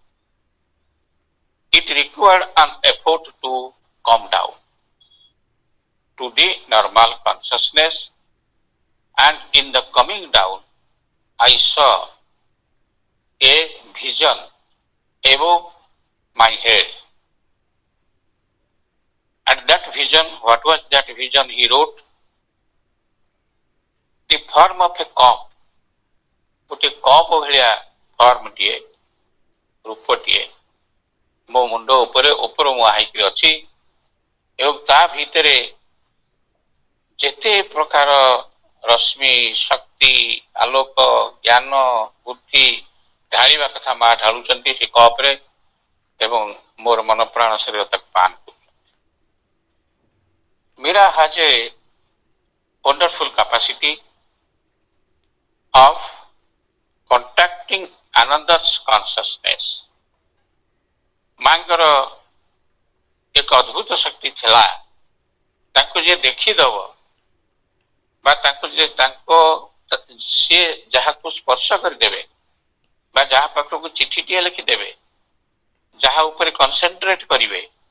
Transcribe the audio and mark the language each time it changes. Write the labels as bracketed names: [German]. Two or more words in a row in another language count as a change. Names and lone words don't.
[English] It required an effort to come down to the normal consciousness, and in the coming down, I saw a vision above my head. And that vision, what was that vision? He wrote, the form of a cup, [Odia] ଗୋଟେ କପ୍ ଭଳିଆ ଫର୍ମଟିଏ, ରୂପଟିଏ ମୋ ମୁଣ୍ଡ ଉପରେ ଉପର ମୁହାଁ ହେଇକି ଅଛି ଏବଂ ତା ଭିତରେ ଯେତେ ପ୍ରକାର ରଶ୍ମି, ଶକ୍ତି, ଆଲୋକ, ଜ୍ଞାନ, ବୁଦ୍ଧି ଢାଳିବା କଥା ମା ଢାଳୁଛନ୍ତି ସେ କପରେ ଏବଂ ମୋର ମନ ପ୍ରାଣ ଶରୀର ତାକୁ ପାନ କରୁଛନ୍ତି। [English] ମୀରା has a wonderful capacity of contacting another's consciousness. [Odia] ମାଙ୍କର ଏକ ଅଦ୍ଭୁତ ଶକ୍ତି ଥିଲା, ତାଙ୍କୁ ଯିଏ ଦେଖିଦବ ବା ସିଏ ଯାହାକୁ ସ୍ପର୍ଶ କରିଦେବେ ବା ଯାହା ପାଖକୁ ଚିଠିଟିଏ ଲେଖିଦେବେ, ଯାହା ଉପରେ କନସେନ୍ଟ୍ରେଟ କରିବେ,